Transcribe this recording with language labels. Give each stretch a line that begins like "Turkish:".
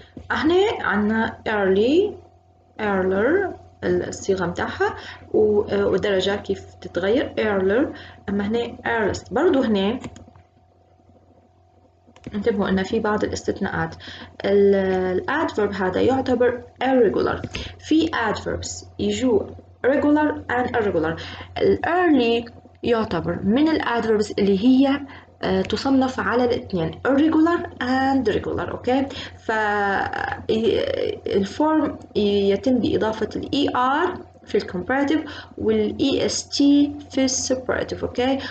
Arabic: هنا عنا earlier الصيغة متاعها والدرجة كيف تتغير earlier. أما هنا earliest برضو هنا انتبهوا أن في بعض الاستثناءات. الادفرب هذا يعتبر irregular. في
English: adverbs يجوا regular and irregular.
Arabic: early يعتبر من الادفربs اللي هي تصنف على الاثنين
English: irregular and regular
Arabic: اوكي. فالفورم يتم بإضافة الاي ار في الكومباراتيف والاي اس تي في السوبراتيف اوكي.